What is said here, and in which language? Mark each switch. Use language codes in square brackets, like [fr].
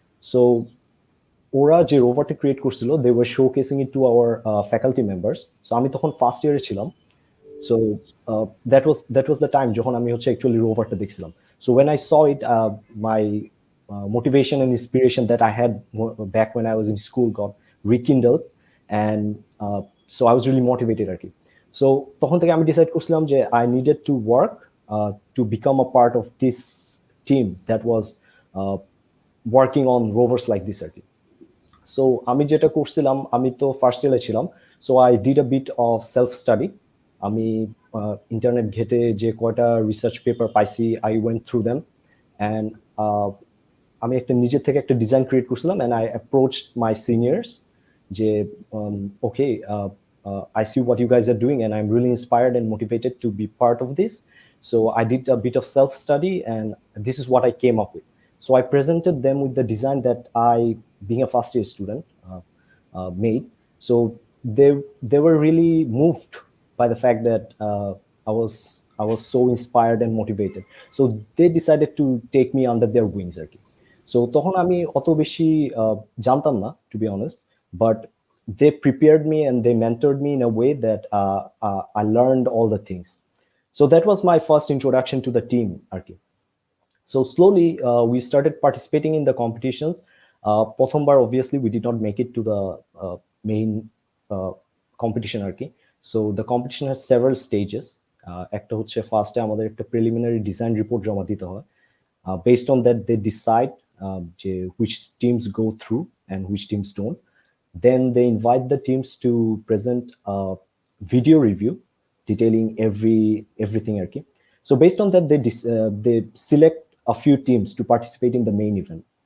[en] so [bn] ওরা যে রোভারটা create করছিল, [en] They were showcasing it to our faculty members. [bn] So আমি তখন ফার্স্ট ইয়ারে ছিলাম। [en] so that was the time [bn] যখন আমি হচ্ছে অ্যাকচুয়ালি রোভারটা দেখছিলাম। [en] So when I saw it, my motivation and inspiration that I had back when I was in school got rekindled, and so I was really motivated আর কি। So [bn] তখন থেকে আমি decide করছিলাম যে [en] I needed to work to become a part of this team that was working on rovers like this আর কি। [bn] So আমি যেটা করছিলাম, আমি তো ফার্স্ট ইয়ারে ছিলাম, [en] So I did a bit of self study. [bn] আমি ইন্টারনেট ঘেটে যে কয়টা রিসার্চ পেপার পাইছি, [en] I went through them, and [bn] আমি একটা নিজের থেকে একটা ডিজাইন ক্রিয়েট করছিলাম, [en] And I approached my seniors যে okay, I see what you guys are doing, and I'm really inspired and motivated to be part of this. So I did a bit of self-study, and this is what I came up with. So I presented them with the design that I, being a first year student, made. So they were really moved by the fact that I was so inspired and motivated. So they decided to take me under their wings আর কি। So [bn] তখন আমি অত বেশি জানতাম না, [en] to be honest, but they prepared me and they mentored me in a way that I learned all the things. So that was my first introduction to the team আর কি। So slowly we started participating in the competitions. [bn] প্রথমবার [en] obviously we did not make it to the main competition আর কি। So the competition has several stages. [bn] একটা হচ্ছে ফার্স্টে আমাদের একটা preliminary design report জমা দিতে হয়। [en] Based on that they decide which teams go through and which teams don't. Then they invite the teams to present a video review detailing everything আর কি। So based on that they select a few teams to participate in the main event.